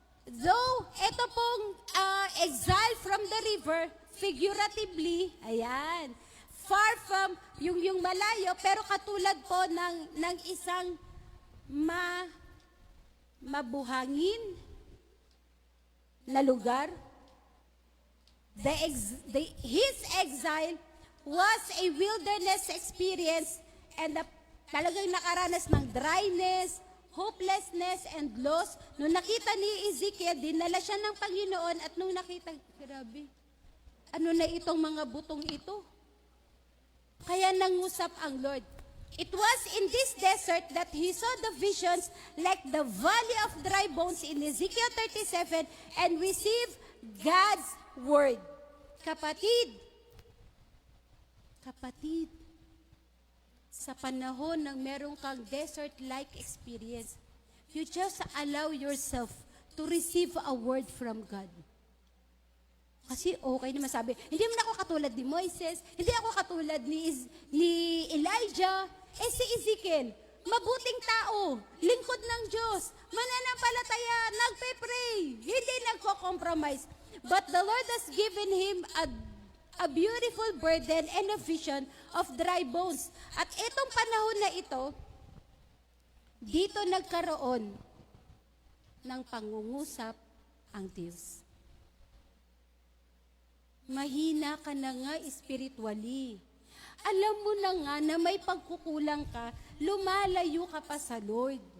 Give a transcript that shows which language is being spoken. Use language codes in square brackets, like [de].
[tl] Though ito pong [en] exile from the river, figuratively, [tl] ayan, far from yung malayo, pero katulad po ng isang mabuhangin na lugar. [en] His exile was a wilderness experience and [tl] talagang nakaranas ng [en] dryness, hopelessness, and loss. [tl] Nung nakita ni Ezekiel, dinala siya ng Panginoon at nung nakita, grabe, ano na itong mga butong ito? Kaya nangusap ang Lord. [en] It was in this desert that he saw the visions like the valley of dry bones in Ezekiel 37 and received God's word. Kapatid, [tl] sa panahon ng meron kang [en] desert-like experience, you just allow yourself to receive a word from God. [tl] Kasi okay naman sabi, hindi naman ako katulad ni Moises, hindi ako katulad ni Elijah, si Ezekiel, mabuting tao, lingkod ng Diyos, mananampalataya, nagpe-pray, hindi nagko-compromise. [en] But the Lord has given him a beautiful burden and a vision of dry bones. [tl] At itong panahon na ito, dito nagkaroon ng pangungusap ang Diyos. Mahina ka na nga spiritually. Alam mo na nga na may pagkukulang ka, lumalayo ka pa sa Lord.